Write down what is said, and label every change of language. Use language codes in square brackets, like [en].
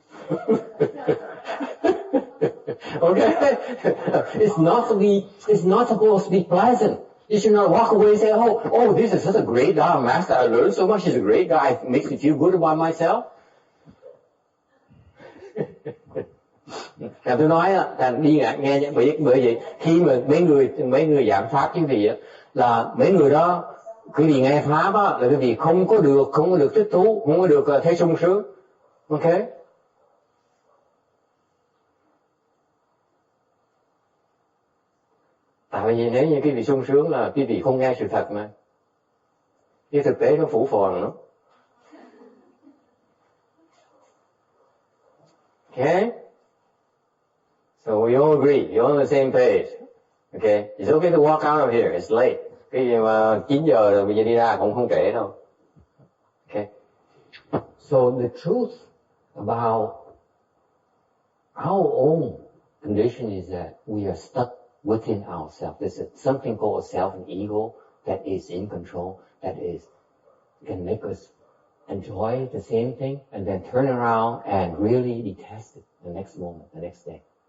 [en] Okay? It's not supposed to be pleasant. You should not walk away and say, oh, this is such a great Dharma master. I learned so much. He's a great guy. It makes me feel good about myself. [vi] Là tôi nói là đi nghe bởi vậy khi mà mấy người giảng pháp chứ gì á, là mấy người đó cái gì nghe pháp á là cái gì không có được thích thú, không có được thấy sung sướng. Ok? Tại vì nếu như cái vị sung sướng là cái vị không nghe sự thật mà. Cái thực tế nó phủ phàng lắm. [en] Okay? So we all agree, you're on the same page. Okay? It's okay to walk out of here, it's late. [vi] Cái gì mà 9 giờ rồi bây giờ đi ra cũng không trễ đâu. [en] Okay? So the truth about our own condition is that we are stuck within ourselves. There's something called a self and ego that is in control, that can make us enjoy the same thing and then turn around and really detest it the next moment, the next day.